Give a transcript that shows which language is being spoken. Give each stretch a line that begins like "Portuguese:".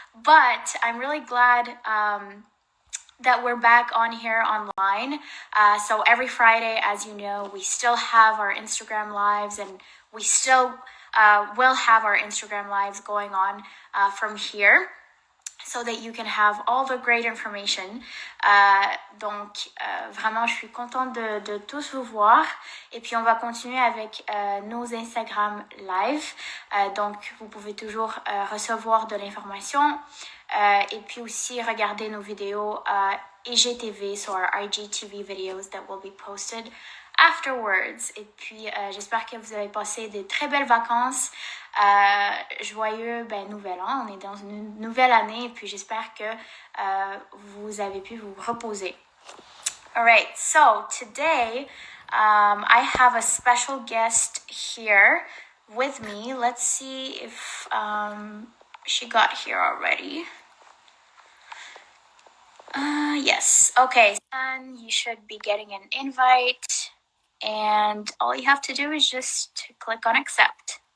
English: But I'm really glad that we're back on here online. So every Friday, as you know, we still have our Instagram lives, and we still will have our Instagram lives going on from here, so that you can have all the great information.
French: Donc, vraiment, je suis contente de tous vous voir. Et puis, on va continuer avec nos Instagram live. Donc, vous pouvez toujours recevoir de l'information. Et puis aussi, regarder nos vidéos IGTV,
English: so our IGTV videos that will be posted afterwards.
French: Et puis, j'espère que vous avez passé de très belles vacances. Joyeux nouvel an. On est dans une nouvelle année, et puis j'espère que vous avez pu vous reposer.
English: Alright, so today I have a special guest here with me. Let's see if she got here already. Yes, okay, and you should be getting an invite, and all you have to do is just click on accept.